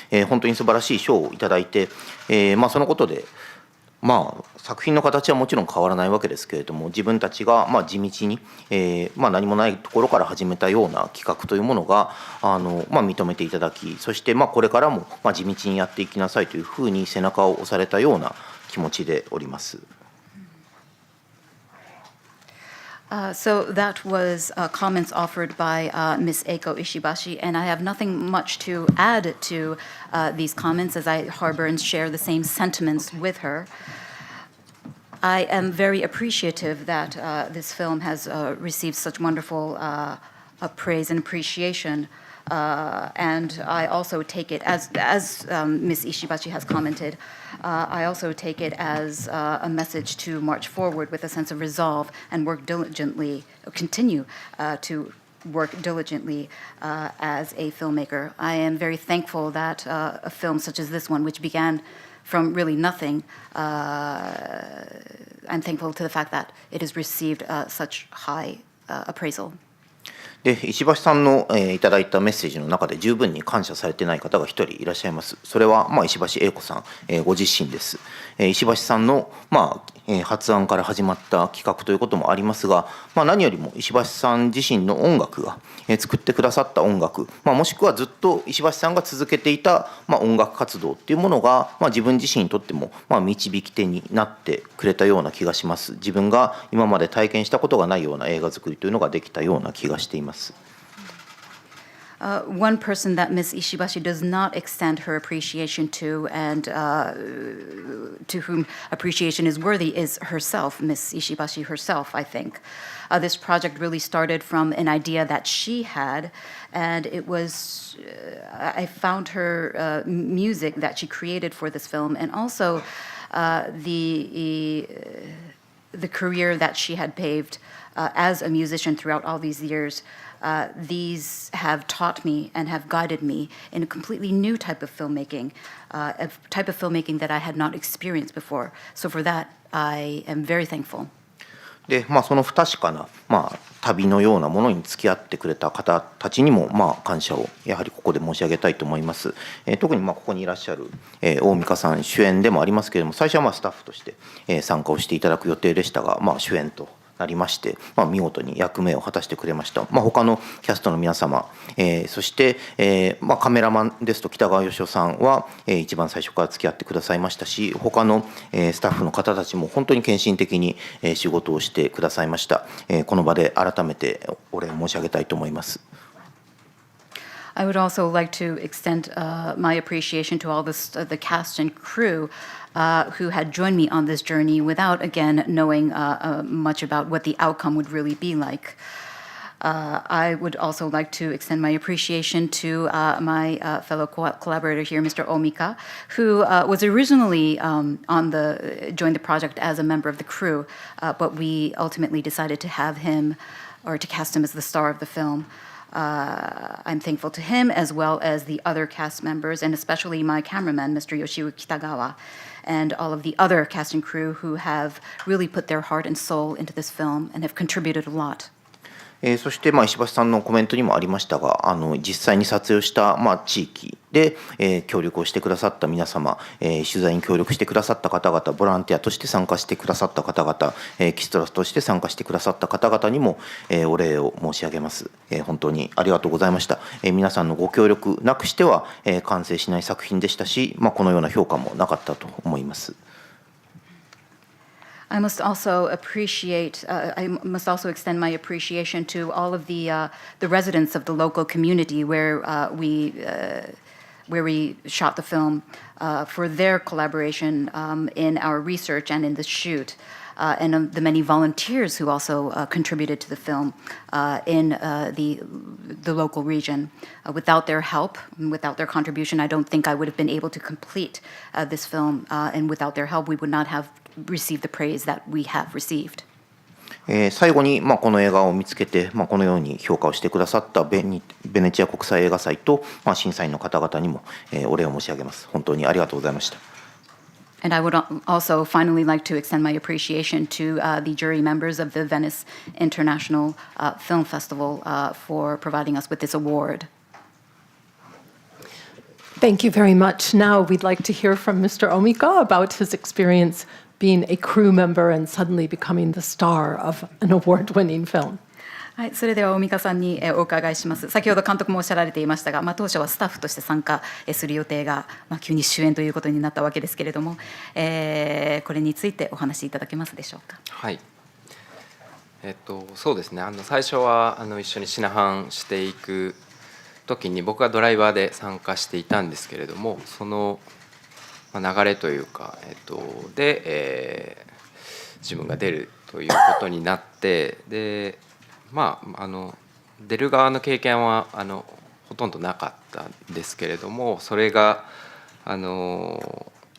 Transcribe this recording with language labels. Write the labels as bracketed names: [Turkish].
[Japanese] 本当に素晴らしい賞をいただいて、そのことで、作品の形はもちろん変わらないわけですけれども、自分たちが地道に、何もないところから始めたような企画というものが認めていただき、そしてこれからも地道にやっていきなさいというふうに背中を押されたような気持ちでおります。 [English] So that was comments offered by Ms. Eiko Ishibashi, and I have nothing much to add to these comments, as I harbor and share the same sentiments with her. I am very appreciative that this film has received such wonderful praise and appreciation. And I also take it, as Ms. Ishibashi has commented, I also take it as a message to march forward with a sense of resolve and work diligently, continue to work diligently as a filmmaker. I am very thankful that a film such as this one, which began from really nothing, I'm thankful to the fact that it has received such high appraisal. [Japanese] で石橋さんの、いただいたメッセージの中で十分に感謝されていない方が一人いらっしゃいます。それは、石橋英子さん、ご自身です。石橋さんの、発案から始まった企画ということもありますが、何よりも石橋さん自身の音楽が、作ってくださった音楽、もしくはずっと石橋さんが続けていた、音楽活動っていうものが、自分自身にとっても、導き手になってくれたような気がします。自分が今まで体験したことがないような映画作りというのができたような気がしています。 [English] One person that Ms. Ishibashi does not extend her appreciation to, and to whom appreciation is worthy, is herself, Ms. Ishibashi herself, I think. This project really started from an idea that she had, and it was, I found her music that she created for this film, and also the career that she had paved as a musician throughout all these years. These have taught me and have guided me in a completely new type of filmmaking, a type of filmmaking that I had not experienced before. So for that, I am very thankful. [Japanese] でその不確かな、旅のようなものに付き合ってくれた方たちにも、感謝をやはりここで申し上げたいと思います。特にここにいらっしゃる、大美香さん主演でもありますけれども、最初はスタッフとして、参加をしていただく予定でしたが、主演となりまして、見事に役目を果たしてくれました。他のキャストの皆様、そして、カメラマンですと北川義雄さんは、一番最初から付き合ってくださいましたし、他の、スタッフの方たちも本当に献身的に、仕事をしてくださいました。この場で改めてお礼を申し上げたいと思います。 [English] I would also like to extend my appreciation to all the cast and crew who had joined me on this journey without, again, knowing much about what the outcome would really be like. I would also like to extend my appreciation to my fellow collaborator here, Mr. Omika, who was originally joined the project as a member of the crew, but we ultimately decided to have him, or to cast him as the star of the film. I'm thankful to him, as well as the other cast members, and especially my cameraman, Mr. Yoshiu Kitagawa, and all of the other cast and crew who have really put their heart and soul into this film and have contributed a lot. [Japanese] そして石橋さんのコメントにもありましたが、実際に撮影をした、地域で、協力をしてくださった皆様、取材に協力してくださった方々、ボランティアとして参加してくださった方々、キストラスとして参加してくださった方々にも、お礼を申し上げます。本当にありがとうございました。皆さんのご協力なくしては、完成しない作品でしたし、このような評価もなかったと思います。 [English] I must also extend my appreciation to all of the residents of the local community where we shot the film for their collaboration in our research and in the shoot, and the many volunteers who also contributed to the film in the local region. Without their help, without their contribution, I don't think I would have been able to complete this film, and without their help, we would not have received the praise that we have received. [Japanese] 最後に、この映画を見つけて、このように評価をしてくださったベネチア国際映画祭と、審査員の方々にも、お礼を申し上げます。本当にありがとうございました。 [English] And I would also finally like to extend my appreciation to the jury members of the Venice International Film Festival for providing us with this award. Thank you very much. Now we'd like to hear from Mr. Omika about his experience being a crew member and suddenly becoming the star of an award-winning film. [Japanese] はい、それでは大美香さんにお伺いします。先ほど監督もおっしゃられていましたが、当初はスタッフとして参加する予定が、急に主演ということになったわけですけれども、これについてお話しいただけますでしょうか。はい。そうですね。最初は一緒にシナハンしていく時に僕がドライバーで参加していたんですけれども、その流れというか、で、自分が出るということになって、で出る側の経験はほとんどなかったんですけれども、それが可能